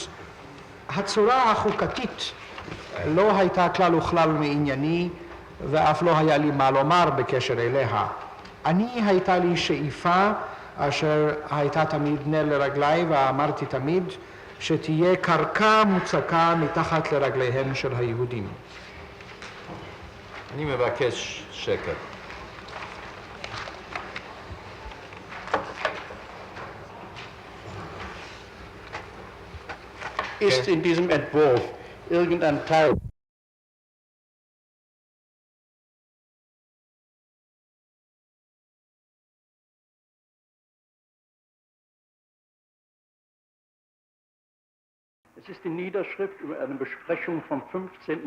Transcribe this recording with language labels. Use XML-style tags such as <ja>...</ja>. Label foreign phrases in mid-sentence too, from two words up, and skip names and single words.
<he>הצורה החוקתית לא הייתה כלל וכלל מענייני, ואף לא היה לי מה לומר בקשר אליה. הייתה לי שאיפה אשר הייתה תמיד נר לרגלי, ואמרתי תמיד שתהיה קרקע מוצקה מתחת לרגליהם של היהודים. אני מבקש שקט.</he> <de>Ist in diesem Entwurf irgendein Teil Es ist die Niederschrift über eine Besprechung vom 15.</de>